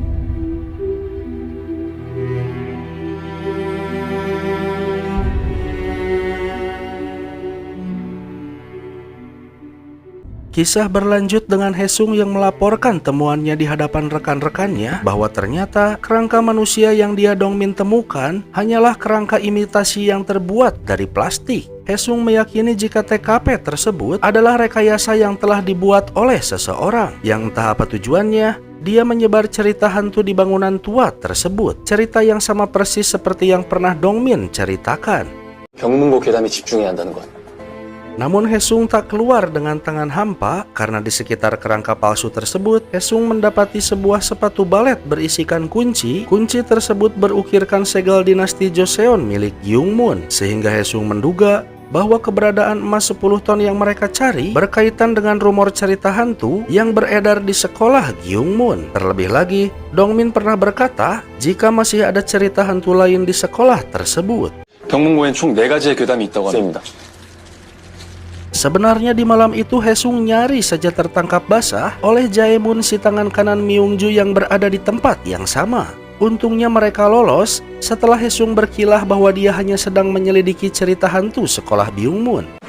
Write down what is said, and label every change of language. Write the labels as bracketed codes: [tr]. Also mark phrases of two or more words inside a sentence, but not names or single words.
[id] Kisah berlanjut dengan Hesung yang melaporkan temuannya di hadapan rekan-rekannya bahwa ternyata kerangka manusia yang dia Dongmin temukan hanyalah kerangka imitasi yang terbuat dari plastik. Hesung meyakini jika TKP tersebut adalah rekayasa yang telah dibuat oleh seseorang yang entah apa tujuannya. Dia menyebar cerita hantu di bangunan tua tersebut, cerita yang sama persis seperti yang pernah Dongmin ceritakan. [ko] 경문고 괴담에 집중해야 한다는 것. [id] Namun Hesung tak keluar dengan tangan hampa karena di sekitar kerangka palsu tersebut, Hesung mendapati sebuah sepatu balet berisikan kunci. Kunci tersebut berukirkan segel dinasti Joseon milik Gyungmun, sehingga Hesung menduga bahwa keberadaan emas 10 ton yang mereka cari berkaitan dengan rumor cerita hantu yang beredar di sekolah Gyungmun. Terlebih lagi, Dongmin pernah berkata jika masih ada cerita hantu lain di sekolah tersebut. [ko] 경문고엔 총 4가지의 괴담이 있다고 합니다. [id] Sebenarnya di malam itu Hesung nyaris saja tertangkap basah oleh Jaemun si tangan kanan Myungju yang berada di tempat yang sama. Untungnya mereka lolos setelah Hesung berkilah bahwa dia hanya sedang menyelidiki cerita hantu sekolah Byungmun.